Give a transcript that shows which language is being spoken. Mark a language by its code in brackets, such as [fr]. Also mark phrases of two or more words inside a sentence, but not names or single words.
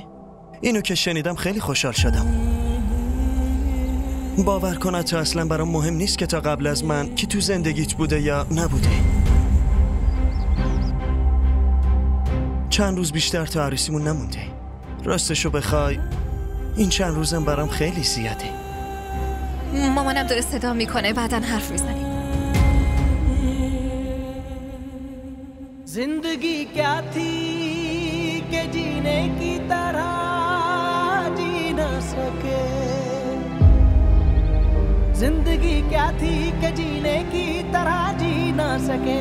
[fa] اینو که شنیدم خیلی خوشحال شدم. باور کن تو اصلا برام مهم نیست که تا قبل از من کی تو زندگیت بوده یا نبوده. چند روز بیشتر تا عروسیمون نمونده. راستشو بخوای این چند روزم برام خیلی زیاده. مامانم داره صدا میکنه، بعدن حرف میزنیم. [hi] जिंदगी क्या थी कि जीने की तरह जी न सके, जिंदगी क्या थी कि जीने की तरह जी न सके।